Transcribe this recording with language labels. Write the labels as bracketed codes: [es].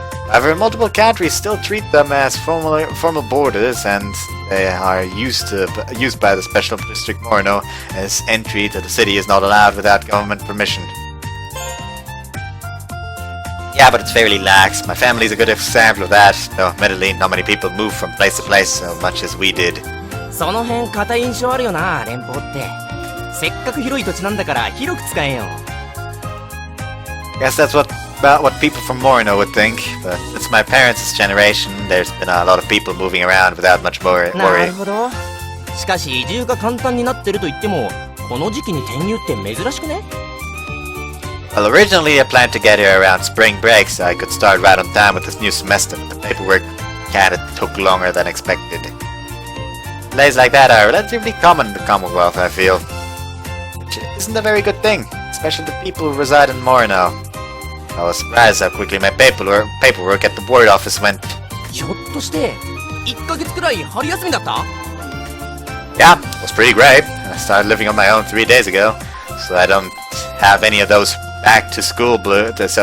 [en] However, multiple countries still treat them as formal borders, and they are used by the Special District Morino, as entry to the city is not allowed without government permission. Yeah, but it's fairly lax. My family's a good example of that, though admittedly not many people move from place to place so much as we did. [ja] その辺固い印象あるよな、連邦って。せっかく広い土地なんだから広く使えよ。 [en] Guess that's about what people from Morino would think, but it's my parents' generation. There's been a lot of people moving around without much [ja] な [en] worry. [ja] るほど。しかし移住が簡単になってると言っても、この時期に転入って珍しくね？ [en] Well, originally I planned to get here around spring break so I could start right on time with this new semester, but the paperwork kinda took longer than expected. Delays like that are relatively common in the Commonwealth, I feel. Which isn't a very good thing, especially the people who reside in Morino. I was surprised how quickly my paperwork at the board office went. [ja] ひょっとして1ヶ月くらい春休みだった？ [en] Yeah, it was pretty great. I started living on my own 3 days ago, so I don't have any of those back to school blues.